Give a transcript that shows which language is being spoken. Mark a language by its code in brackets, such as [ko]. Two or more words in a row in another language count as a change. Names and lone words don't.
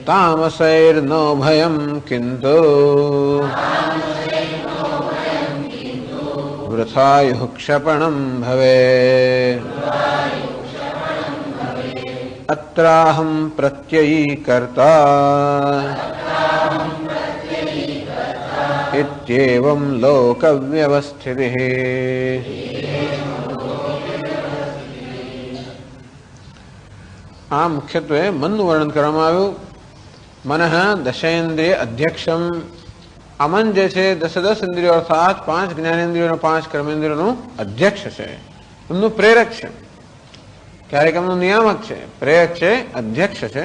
[sa] तामसैर्नो भयं किन्तु वृथायुः क्षपणं भवेत्। अत्राहं प्रत्ययी कर्ता इत्येवं लोकव्यवस्थितिः। [gu] આ મુખ્યત્વે મનનું વર્ણન કરવામાં આવ્યું. [sa] मनः दशेन्द्रिय अध्यक्षम्. [gu] આ મન જે છે 10 ઇન્દ્રિયો અર્થાત 5 જ્ઞાનેન્દ્રિયો 5 કર્મેન્દ્રિયોનું અધ્યક્ષ છે, એમનું પ્રેરક છે, ક્યારેક એમનું નિયામક છે, પ્રેરક છે, અધ્યક્ષ છે.